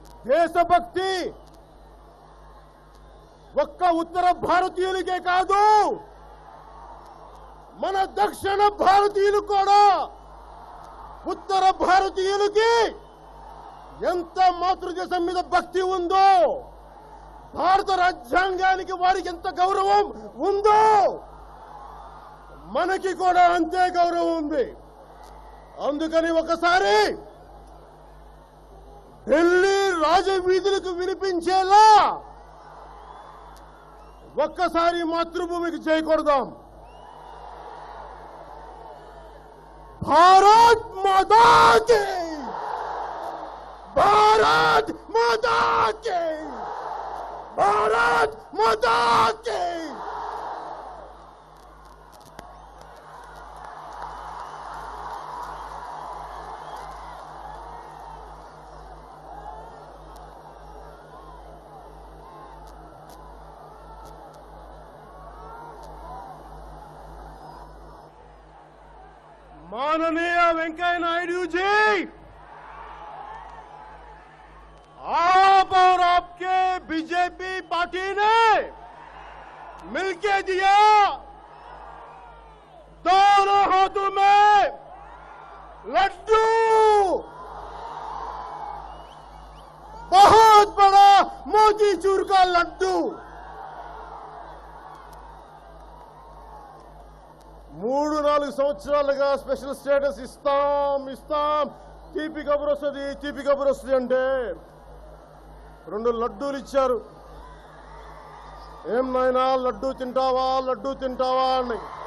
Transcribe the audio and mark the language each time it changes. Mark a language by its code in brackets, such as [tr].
[te] దేశభక్తి ఒక్క ఉత్తర భారతీయులకే కాదు, మన దక్షిణ భారతీయులు కూడా, ఉత్తర భారతీయులకి ఎంత మాతృదేశం మీద భక్తి ఉందో, భారత రాజ్యాంగానికి వారికి ఎంత గౌరవం ఉందో, మనకి కూడా అంతే గౌరవం ఉంది. అందుకని ఒకసారి ఢిల్లీ రాజవీధులకు వినిపించేలా ఒక్కసారి మాతృభూమికి జై కొడదాం. [hi] భారత్ మాతా కీ, भारत माता की, भारत माता की. माननीय वेंकैया नायडू जी, आप और आपके बीजेपी पार्टी ने मिलके दिया दोनों हाथों में लड्डू, बहुत बड़ा मोतीचूर का लड्डू. [te] 3-4 సంవత్సరాలుగా స్పెషల్ స్టేటస్ ఇస్తాం తీపి కబురు వస్తుంది అంటే 2 లడ్డూలు ఇచ్చారు. ఏం నాయనా లడ్డూ తింటావా అని.